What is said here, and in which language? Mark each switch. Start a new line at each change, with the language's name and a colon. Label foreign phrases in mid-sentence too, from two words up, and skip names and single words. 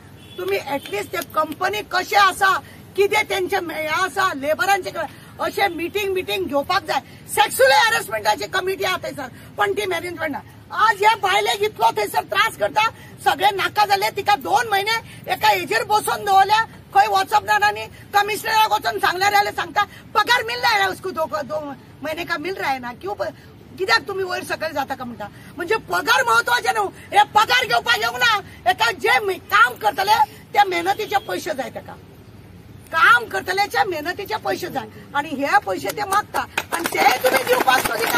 Konkani: तुम्ही एटलिस्ट ते कंपनी कशें आसा कितें तेंचे हे आसा लेबरांचे अशें मिटींग घेवपाक जाय.
English: sexual harassmentाची
Konkani: कमिटी आहा थंयसर पण ती मॅनेजमेंट ना. आज हे बायलेक इतलो थंयसर त्रास करता. सगळे नाका जाले. तिका 2 महिने एका हेजेर बसोवन दवरल्या. खंय वचप ना आनी कमिशनराक वचून सांगल्यार जाल्यार सांगता
Hindi: पगार मिल रहा है उसको 2 महीने का मिल रहा है ना.
Konkani: कित्याक तुम्ही वयर सकयल जाता का म्हणटा. म्हणजे पगार महत्वाचे न्हू. हे पगार घेवपाक येवंक ना. एका जे काम करतले त्या मेहनतीचे पैसे जाय. ताका काम करतल्याच्या मेहनतीचे पैसे जाय आणि हे पैसे ते मागता आणि ते तुम्ही दिवपाक सोदिना.